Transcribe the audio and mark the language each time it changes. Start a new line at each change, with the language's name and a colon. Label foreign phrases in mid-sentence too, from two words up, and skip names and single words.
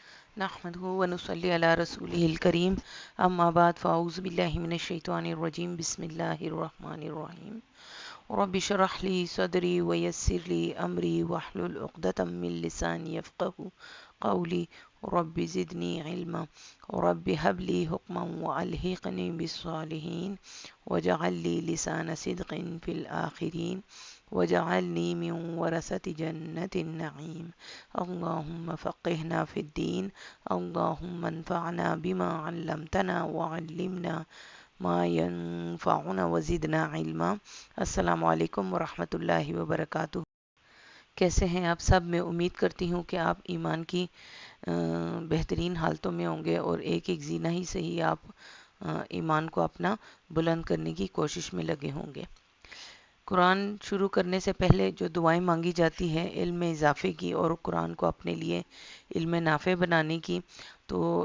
Arabic: نحمده ونصلي على رسوله الكريم أما بعد فأعوذ بالله من الشيطان الرجيم بسم الله الرحمن الرحيم رب اشرح لي صدري ويسر لي أمري واحلل عقدة من لساني يفقه قولي رب زدني علما رب هب لي حكما وألحقني بالصالحين واجعل لي لسان صدق في الآخرين واجعلني من ورثة جنة النعيم اللهم فقهنا في الدين اللهم انفعنا بما علمتنا وعلمنا ما ينفعنا وزدنا علما. السلام عليكم ورحمة الله وبركاته.
Urdu: کیسے ہیں آپ سب? میں امید کرتی ہوں کہ آپ ایمان کی بہترین حالتوں میں ہوں گے اور ایک ایک جینا ہی سہی آپ ایمان کو اپنا بلند کرنے کی کوشش میں لگے ہوں گے. قرآن شروع کرنے سے پہلے جو دعائیں مانگی جاتی ہیں علم میں اضافے کی اور قرآن کو اپنے لیے علم نافع بنانے کی، تو